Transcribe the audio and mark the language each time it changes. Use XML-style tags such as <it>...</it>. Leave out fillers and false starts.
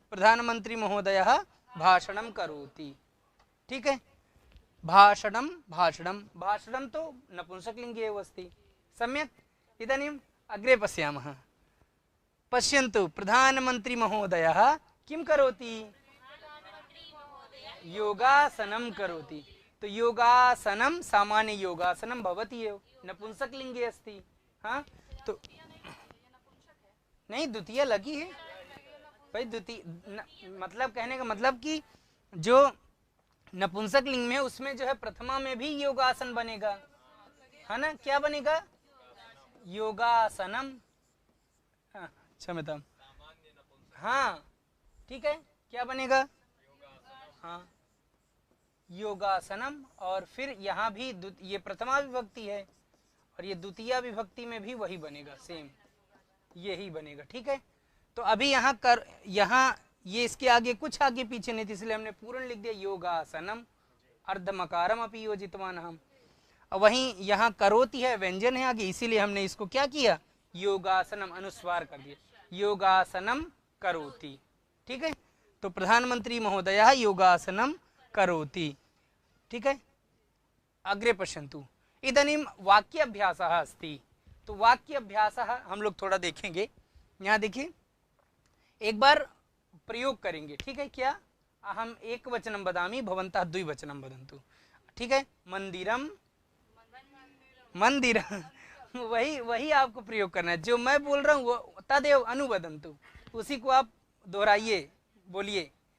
<sa>प्रधानमंत्री महोदयः भाषणं करोति।</sa> <hi>ठीक है,</hi> <sa>भाषणं भाषणं भाषणं तो नपुंसकलिंगे एव अस्ति। सम्यक्। इदानीम् अग्रे पश्यामः, पश्यन्तु प्रधानमंत्री महोदयः किं करोति, योगासनं करोति। तो योगासनं सामान्य योगासनं भवति एव, नपुंसकलिंगे अस्ति।</sa> <hi>हाँ, तो नहीं, द्वितीय लगी है भाई। द्वितीय मतलब कहने का मतलब कि जो नपुंसक लिंग में, उसमें जो है प्रथमा में भी योगासन बनेगा, है ना। क्या बनेगा, योगासनम। क्षमता, हाँ ठीक है, क्या बनेगा, हाँ योगासनम। और फिर यहाँ भी ये प्रथमा विभक्ति है, और ये द्वितीय विभक्ति में भी वही बनेगा, सेम यही बनेगा। ठीक है, तो अभी यहाँ कर, यहाँ ये इसके आगे कुछ आगे पीछे नहीं थी, इसलिए हमने पूर्ण लिख दिया</hi> <sa>योगासनम अर्धमकारम अपि योजितवान</sa> <hi>हम। वहीं यहाँ करोति है, व्यंजन है आगे, इसीलिए हमने इसको क्या किया, योगासनम अनुस्वार कर दिया, योगासनम करोति। ठीक है, तो प्रधानमंत्री महोदयः योगासनम करोति। ठीक है,</hi> <sa>अग्रे पश्यन्तु, इदानीं वाक्याभ्यासः अस्ति।</sa> <hi>तो वाक्याभ्यासः हम लोग थोड़ा देखेंगे। यहाँ देखिए, एक बार प्रयोग करेंगे। ठीक है, क्या,</hi> <sa>अहम एक वचनम वदामि, भवन्तः द्विवचनम वदन्तु।</sa> <hi>ठीक है, मंदिरम, मंदिरम वही आपको प्रयोग करना है, जो मैं बोल रहा हूँ वो</hi> <sa>तदेव अनुवदन्तु,</sa> <hi>उसी को आप दोहराइए, बोलिए।</hi>